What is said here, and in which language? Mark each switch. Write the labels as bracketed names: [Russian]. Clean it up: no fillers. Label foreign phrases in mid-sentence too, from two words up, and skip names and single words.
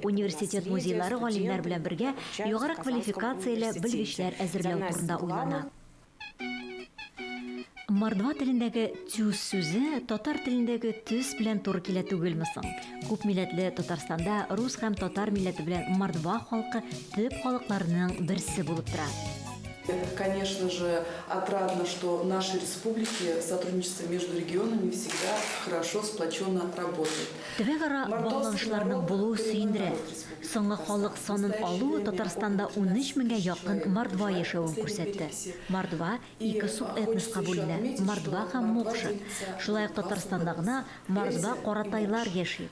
[Tatar] Университет музейлары галимнәр белән бергә югары квалификацияле белгечләр әзерләү турында уйлана. Мордва телендәге «тюз» сүзе татар телендәге «төс» белән туры килә түгелме соң? Күп милләтле Татарстанда рус һәм татар милләте белән Мордва халкы төп халыкларның берсе булып тора. [Russian] Конечно же, отрадно, что в нашей республике сотрудничество между регионами всегда хорошо сплоченно работает. [Tatar] Төбәк-ара багланышларның булуы сөендерә. Соңгы халык санын алу Татарстанда 13 меңгә якын Мордва яшәвен күрсәтте. Мордва ике суб этноска бүленә: Мордва һәм Мокша. Шулай ук Татарстанда гына Мордва каратайлар яши.